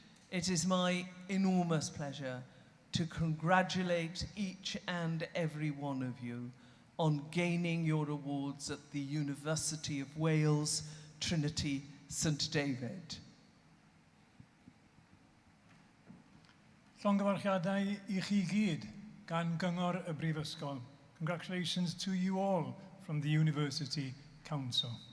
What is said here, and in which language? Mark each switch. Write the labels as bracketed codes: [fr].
[en] It is my enormous pleasure to congratulate each and every one of you on gaining your awards at the University of Wales, Trinity St David. [cy] Llongyfarchiadau I chi gyd gan gyngor y Brifysgol. [en] Congratulations to you all from the University Council.